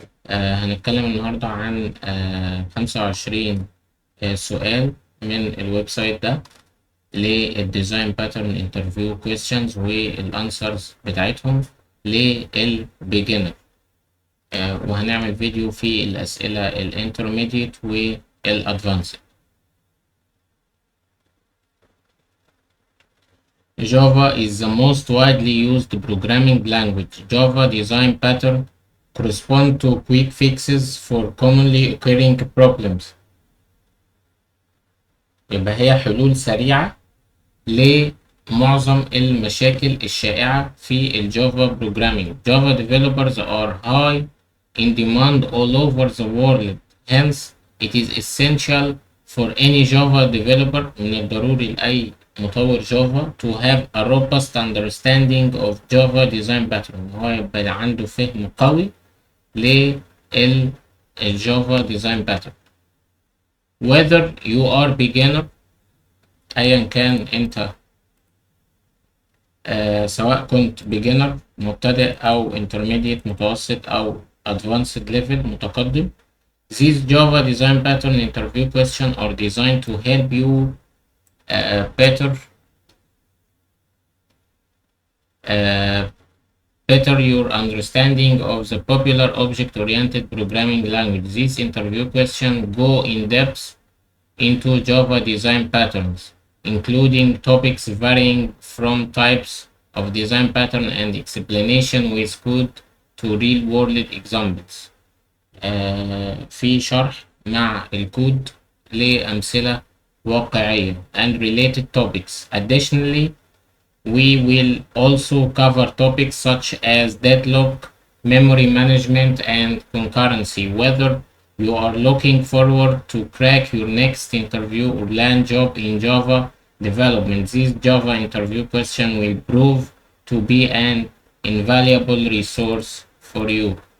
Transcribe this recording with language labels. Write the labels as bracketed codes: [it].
[ar] هنتكلم النهاردة عن 25 سؤال من الويب سايت ده للديزاين باترن انترفيو كويستشنز والانسرز بتاعتهم للبيجنر. وهنعمل فيديو في الأسئلة الانترميديت والادفانسد. [en] Java is the most widely used programming language. Java design pattern correspond to quick fixes for commonly occurring problems. [ar] يبقى هي حلول سريعة لمعظم المشاكل الشائعة في الجافا programming. [en] Java developers are high in demand all over the world. Hence, it is essential for any Java developer من الضروري لأي مطور Java to have a robust understanding of Java design pattern. [ar] هو يبقى عنده فهم قوي للجافا design pattern. Whether you are beginner أيا كان أنت سواء كنت beginner مبتدئ أو intermediate متوسط أو advanced level متقدم. [en] These Java design pattern interview questions are designed to help you better your understanding of the popular object-oriented programming language. These interview questions go in depth into Java design patterns, including topics varying from types of design pattern and explanation with code to real-world examples. [ar] في شرح مع الكود لأمثلة واقعية and related topics. [en] Additionally, we will also cover topics such as deadlock, memory management, and concurrency. Whether you are looking forward to crack your next interview or land job in Java development, these Java interview questions will prove to be an invaluable resource for you.